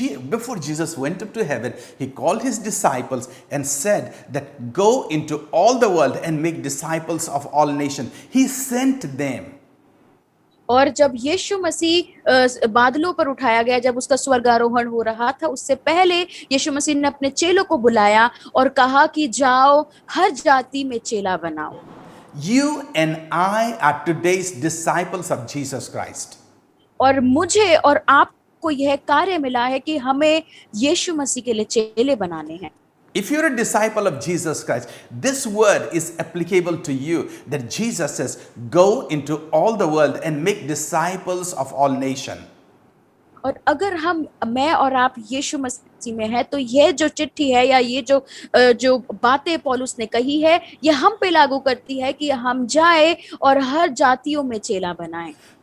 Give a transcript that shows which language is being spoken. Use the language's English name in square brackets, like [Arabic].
[English] Before Jesus went up to heaven, he called his disciples and said that go into all the world and make disciples of all nations. He sent them. [Hindi] और जब यीशु मसीह बादलों पर उठाया गया, जब उसका स्वर्गारोहण हो रहा था, उससे पहले यीशु मसीह ने अपने चेलों को बुलाया और कहा कि जाओ हर जाति में चेला बनाओ। [English] You and I are today's disciples of Jesus Christ. [Hindi] और मुझे और आपको यह कार्य मिला है कि हमें यीशु मसीह के लिए चेले बनाने हैं। [English] If you're a disciple of Jesus Christ, this word is applicable to you, that Jesus says, go into all the world and make disciples of all nations. [Hindi] और अगर मैं और आप यीशु मसीह में है, तो यह जो चिट्ठी है या ये जो बातें पौलुस ने कही है, ये हम पे लागू करती है कि हम जाए और हर जातियों में चेला बनाएं।